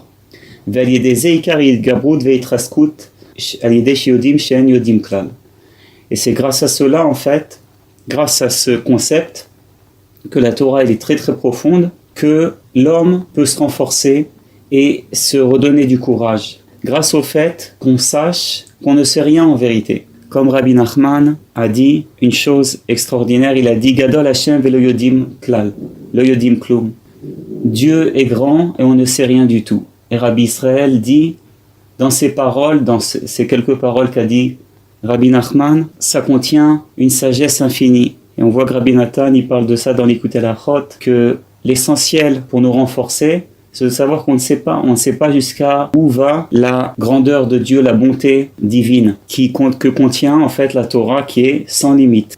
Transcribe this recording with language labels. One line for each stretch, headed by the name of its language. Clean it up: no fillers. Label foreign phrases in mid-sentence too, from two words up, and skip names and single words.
French: Et c'est grâce à cela, en fait, grâce à ce concept, que la Torah elle est très très profonde, que l'homme peut se renforcer et se redonner du courage, grâce au fait qu'on sache qu'on ne sait rien en vérité. Comme Rabbi Nachman a dit une chose extraordinaire, il a dit
Hebrew: גדול השם ולא יודעים כלל, לא יודעים כלום.
French: Dieu est grand et on ne sait rien du tout. Et Rabbi Israël dit, dans ses paroles, dans ces quelques paroles qu'a dit Rabbi Nachman, ça contient une sagesse infinie. Et on voit que Rabbi Nathan, il parle de ça dans l'Écoute la Chot, que l'essentiel pour nous renforcer, c'est de savoir qu'on ne sait pas, on ne sait pas jusqu'à où va la grandeur de Dieu, la bonté divine, que contient en fait la Torah qui est sans limite.